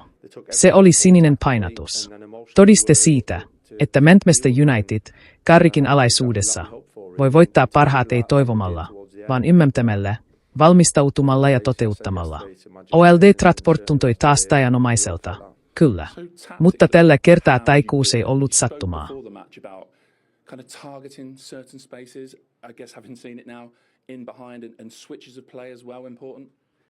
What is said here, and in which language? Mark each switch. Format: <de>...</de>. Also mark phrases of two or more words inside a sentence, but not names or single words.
<fi>Se oli sininen painatus. Todiste siitä, että Manchester United, Carrickin alaisuudessa, voi voittaa parhaat ei toivomalla, vaan ymmärtämällä, valmistautumalla ja toteuttamalla. Old Trafford tuntui taas taianomaiselta, kyllä. Mutta tällä kertaa taikuus ei ollut sattumaa.</fi> <en>Kind of targeting certain spaces, I guess having seen it now in behind and switches of play as well important.</en>